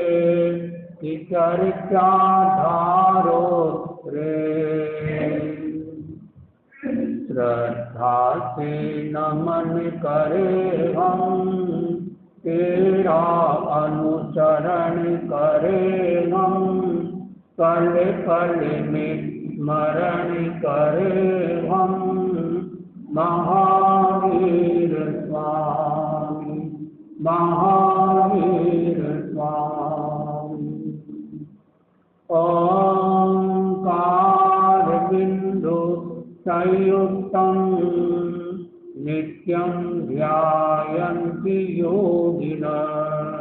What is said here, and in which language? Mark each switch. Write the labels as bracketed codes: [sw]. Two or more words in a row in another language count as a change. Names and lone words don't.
[hi] चर्चा धारो रे श्रद्धा से नमन करे हम तेरा अनुसरण करे हम। पल पल में स्मरण करे हम महावीर स्वामी महावीर स्वामी। [sa] ओंकार बिंदु संयुक्तम नित्यं ध्यायन्ति योगिनः।